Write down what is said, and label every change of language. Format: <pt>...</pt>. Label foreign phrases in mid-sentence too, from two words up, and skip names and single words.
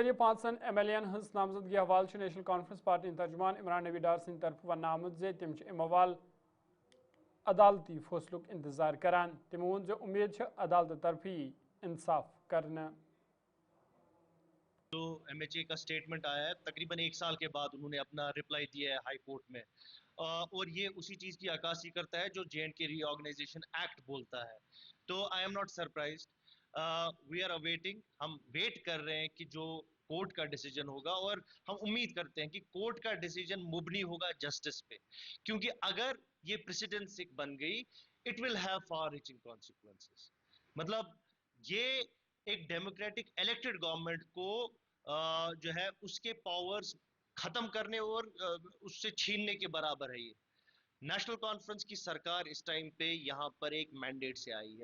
<ks>ذریعہ 5 ایم ایل این ہز نامزدگی حوالہ نیشنل کانفرنس پارٹی ترجمان عمران نبی ڈار سند طرف ون آمت تم ام حوالہ عدالتی فیصلک انتظار کران تمو ون امید عدالت طرف انصاف کرنا</ks> <ur>جو ایم ایچ اے کا سٹیٹمنٹ آیا ہے تقریباً 1 سال کے بعد انہوں نے اپنا رپلائی دیا ہے ہائی کورٹ میں اور یہ اسی چیز کی عکاسی کرتا ہے جو جے اینڈ کے ری آرگنائزیشن ایکٹ بولتا ہے.</ur> <en>so I am not surprised. We are waiting.</en> <ur>ہم ویٹ کر رہے ہیں کہ جو کورٹ کا ڈیسیجن ہوگا اور ہم امید کرتے ہیں کہ کورٹ کا ڈیسیجن مبنی ہوگا جسٹس پہ کیونکہ اگر یہ پریسیڈنس بن گئی</ur> <en>it will have far reaching consequences.</en> <ur>مطلب یہ ایک</ur> <en>democratic elected government</en> <ur>کو جو ہے اس کے پاورز ختم کرنے اور اس سے چھیننے کے برابر ہے. یہ نیشنل کانفرنس کی سرکار</ur> <en>this time</en> <ur>پہ یہاں پر ایک مینڈیٹ سے آئی ہے.</ur>